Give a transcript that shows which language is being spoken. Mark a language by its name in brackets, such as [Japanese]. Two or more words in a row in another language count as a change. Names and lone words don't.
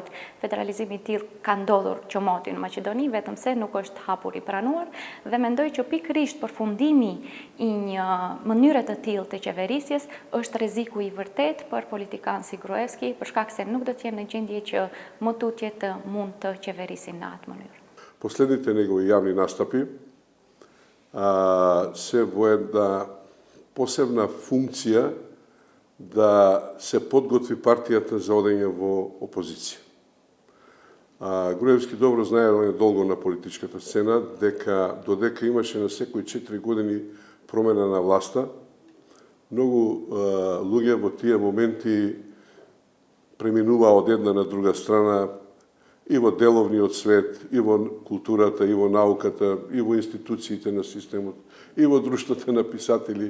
[Albanian] Federalizimi I tillë ka ndodhur qomoti në Maqedoni, vetëm se nuk është hapur I pranuar dhe mendoj që pikërisht përfundimi I një mënyre të tillë të qeverisjes është rreziku I vërtet për politikan si Gruevski, për shkak se nuk do të jenë në gjendje që më tutje të mund të qeverisin në atë mënyrë. [Macedonian] Последните негови јавни настапи се во една посебна функција да се подготви партијата за одење во опозиција. Груевски добро знае, он е долго на политичката сцена, додека имаше на секои 4 години промена на власта, многу луѓе во тие моменти преминуваа од една на друга страна, и во деловниот свет, и во културата, и во науката, и во институциите на системот, и во друштвото на писатели.